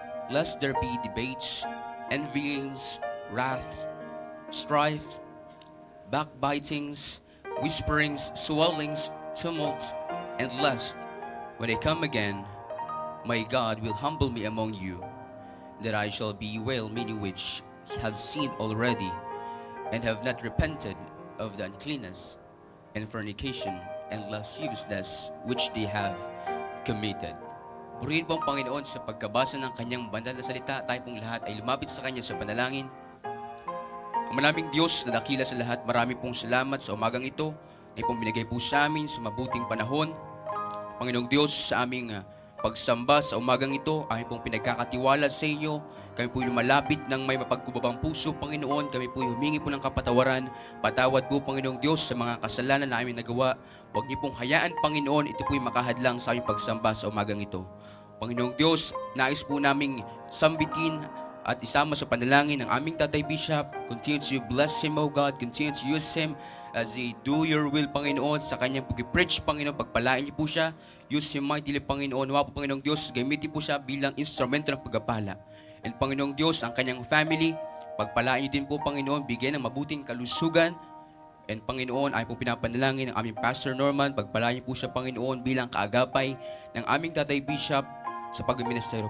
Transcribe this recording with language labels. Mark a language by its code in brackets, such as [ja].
[en] lest there be debates, envyings, wrath, strife, backbitings, whisperings, swellings, tumult, and lust, when I come again, my God will humble me among you, that I shall bewail many which have sinned already, and have not repented of the uncleanness, and fornication, and lasciviousness which they have committed. [tl] Purihin po ang Panginoon sa pagkabasa ng kanyang banal na salita. Tayo pong lahat ay lumapit sa kanya sa panalangin. Ang maraming Diyos na dakila sa lahat, marami pong salamat sa umagang ito na pong binigay po sa amin sa mabuting panahon. Panginoong Diyos, sa aming pagsamba sa umagang ito, aming pong pinagkakatiwala sa inyo. Kami po lumalapit ng may mapagkubabang puso, Panginoon. Kami po humingi po ng kapatawaran. Patawad po, Panginoong Diyos, sa mga kasalanan na aming nagawa. Huwag niyo pong hayaan, Panginoon, ito po'y makahadlang sa aming pagsamba sa umagang ito. Panginoong Diyos, nais po naming sambitin at isama sa panalangin ng aming Tatay Bishop. [en] Continue to bless him, O God. Continue to use him as he do your will, Panginoon, [tl] sa kanyang pag-preach, [en] Panginoon. [tl] Pagpalain niyo po siya. [en] Use him mightily, [tl] Panginoon. Nawa po, Panginoong Diyos, gamitin po siya bilang instrumento ng pagpapala. And Panginoong Diyos, ang kanyang family, pagpalain niyo din po, Panginoon, bigyan ng mabuting kalusugan. And Panginoon, ay po pinapanalangin ng aming Pastor Norman, pagpalain niyo po siya, Panginoon, bilang kaagapay ng aming Tatay Bishop sa pagministero.